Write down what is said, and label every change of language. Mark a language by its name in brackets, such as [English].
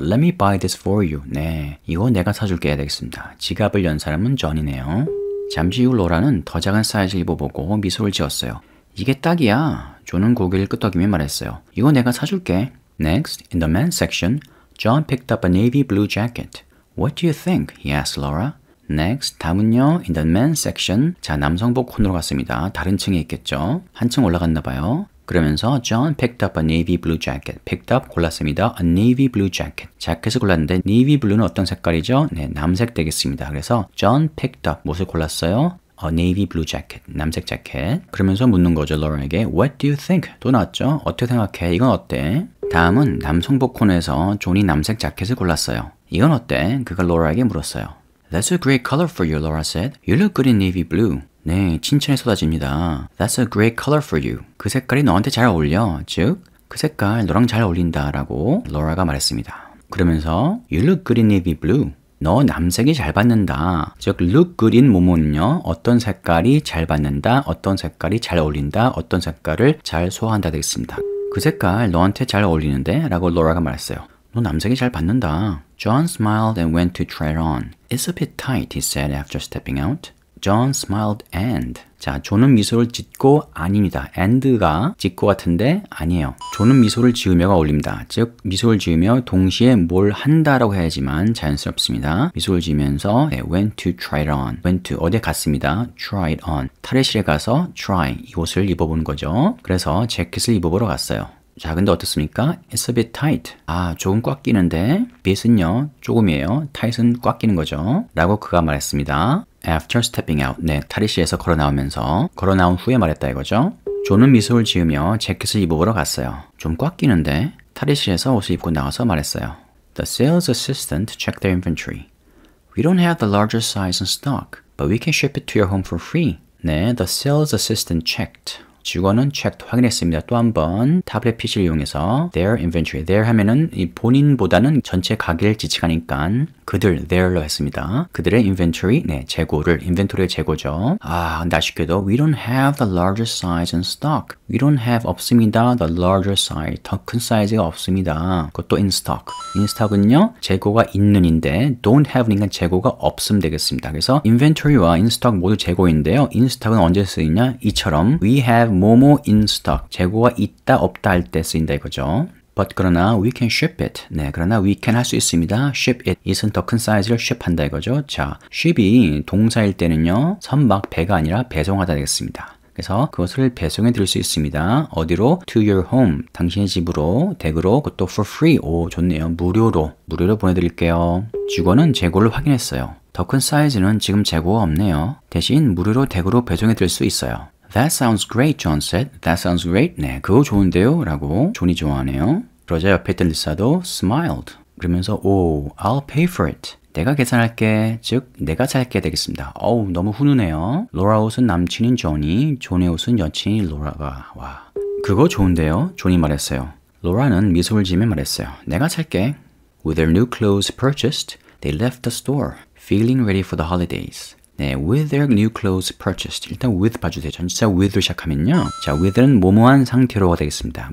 [English] Let me buy this for you. [Korean] 네, 이거 내가 사줄게 되겠습니다. 지갑을 연 사람은 존이네요. 잠시 후 로라는 더 작은 사이즈를 입어보고 미소를 지었어요. 이게 딱이야. 존은 고개를 끄덕이며 말했어요. 이거 내가 사줄게. [English] Next, in the men's section, John picked up a navy blue jacket. What do you think? He asked Laura. Next, [Korean] 다음은요, [English] in the men's section. [Korean] 자, 남성복 콘으로 갔습니다. 다른 층에 있겠죠. 한층 올라갔나 봐요. [English] 그러면서 John picked up a navy blue jacket. picked up [Korean] 골랐습니다. [English] a navy blue jacket. [Korean] 자켓을 골랐는데 navy blue는 어떤 색깔이죠? 네, 남색 되겠습니다. 그래서 [English] John picked up [Korean] 무엇을 골랐어요? [English] a navy blue jacket. [Korean] 남색 자켓. 그러면서 묻는 거죠. [English] Laura에게 What do you think? [Korean] 또 나왔죠? 어떻게 생각해? 이건 어때? 다음은 남성복 콘에서 존이 남색 자켓을 골랐어요. 이건 어때? 그가 Laura에게 물었어요. [English] That's a great color for you, Laura said. You look good in navy blue. [Korean] 네, 칭찬이 쏟아집니다. [English] That's a great color for you. [Korean] 그 색깔이 너한테 잘 어울려. 즉, 그 색깔 너랑 잘 어울린다 라고 로라가 말했습니다. 그러면서 [English] You look good in navy blue. [Korean] 너 남색이 잘 받는다. 즉, look good in 뭐뭐는요. 어떤 색깔이 잘 받는다, 어떤 색깔이 잘 어울린다, 어떤 색깔을 잘 소화한다 되겠습니다. 그 색깔 너한테 잘 어울리는데? 라고 로라가 말했어요. 너 남색이 잘 받는다. [English] John smiled and went to try it on. It's a bit tight, he said after stepping out. John smiled and. [Korean] 자, 존은 미소를 짓고 아닙니다. and가 짓고 같은데 아니에요. 존은 미소를 지으며가 어울립니다. 즉 미소를 지으며 동시에 뭘 한다라고 해야지만 자연스럽습니다. 미소를 지으면서 [English] went to try it on. went to [Korean] 어디에 갔습니다. [English] try it on. [Korean] 탈의실에 가서 try 이 옷을 입어보는 거죠. 그래서 재킷을 입어보러 갔어요. 자, 근데 어떻습니까? [English] It's a bit tight. [Korean] 아, 조금 꽉 끼는데 bit은요, 조금이에요. tight은 꽉 끼는 거죠. 라고 그가 말했습니다. [English] After stepping out. [Korean] 네, 탈의실에서 걸어 나오면서 걸어 나온 후에 말했다 이거죠. 존은 미소를 지으며 재킷을 입어보러 갔어요. 좀 꽉 끼는데 탈의실에서 옷을 입고 나와서 말했어요. [English] The sales assistant checked their inventory. We don't have the larger size in stock, but we can ship it to your home for free. [Korean] 네, [English] the sales assistant checked. [Korean] 직원은 checked 확인했습니다. 또 한 번 타블렛 PC를 이용해서 [English] their inventory. [Korean] their 하면은 이 본인보다는 전체 가게를 지칭하니까 그들 their로 했습니다. 그들의 inventory, 네, 재고를 inventory의 재고죠. 아, 근데 아쉽게도 [English] we don't have the larger size in stock. we don't have [Korean] 없습니다. [English] the larger size. [Korean] 더 큰 사이즈가 없습니다. 그것도 [English] in stock. [Korean] in stock은요, 재고가 있는인데 don't have니까 재고가 없음 되겠습니다. 그래서 inventory와 in stock 모두 재고인데요. in stock은 언제 쓰이냐? 이처럼 [English] we have 뭐뭐 in stock. [Korean] 재고가 있다 없다 할 때 쓰인다 이거죠. [English] But [Korean] 그러나 [English] we can ship it. [Korean] 네, 그러나 [English] we can [Korean] 할 수 있습니다. [English] ship it. [Korean] it은 더 큰 사이즈를 ship한다 이거죠. 자, ship이 동사일 때는요, 선박 배가 아니라 배송하다 되겠습니다. 그래서 그것을 배송해 드릴 수 있습니다. 어디로? [English] To your home. [Korean] 당신의 집으로, 댁으로, 그것도 [English] for free. [Korean] 오, 좋네요. 무료로 보내드릴게요. 직원은 재고를 확인했어요. 더 큰 사이즈는 지금 재고가 없네요. 대신 무료로 댁으로 배송해 드릴 수 있어요. [English] That sounds great, John said. That sounds great. [Korean] 네, 그거 좋은데요? 라고 존이 좋아하네요. 그러자 옆에 있던 리사도 smiled. 그러면서 오, [English] I'll pay for it. [Korean] 내가 계산할게. 즉, 내가 살게 되겠습니다. 어우, 너무 훈훈해요. 로라 옷은 남친인 존이, 존의 옷은 여친인 로라가. 와, 그거 좋은데요? 존이 말했어요. 로라는 미소를 지으며 말했어요. 내가 살게. [English] With their new clothes purchased, they left the store, feeling ready for the holidays. [Korean] 네, [English] with their new clothes purchased. [Korean] 일단 with 봐주세요. 전치사 with로 시작하면요. 자, with는 뭐뭐한 상태로가 되겠습니다.